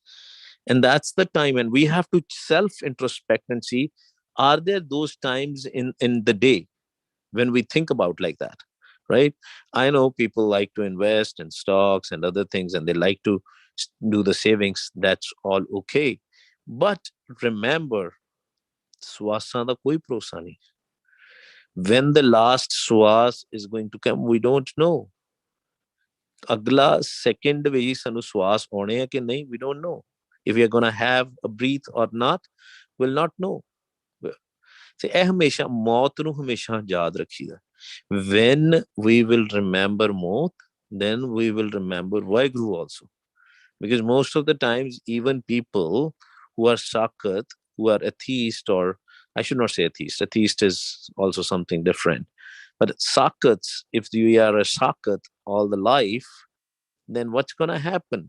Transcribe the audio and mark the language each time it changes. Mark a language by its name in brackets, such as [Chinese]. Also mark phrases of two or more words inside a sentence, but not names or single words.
[English] And that's the time, and we have to self introspect and see, are there those times in the day when we think about like that, right? I know people like to invest in stocks and other things, and they like to do the savings. That's all okay, but remember, [Punjabi] ਸਵਾਸਾਂ ਦਾ ਕੋਈ ਭਰੋਸਾ ਨਹੀਂ. [English] When the last swas is going to come, we don't know. [Punjabi] Agla second ਵਿੱਚ ਸਾਨੂੰ ਸਵਾਸ ਆਉਣੇ ਆ ਕਿ ਨਹੀਂ, [English] we don't know. If we are going to have a breath or not, we'll not know. [Punjabi] ਤੇ ਇਹ ਹਮੇਸ਼ਾ ਮੌਤ ਨੂੰ ਹਮੇਸ਼ਾ ਯਾਦ ਰੱਖੀਦਾ. [English] When we will remember maut, then we will remember Waheguru also. Because most of the times, even people who are sakat, who are atheist, or I should not say atheist, atheist is also something different. But sakats, if you are a sakat all the life, then what's going to happen?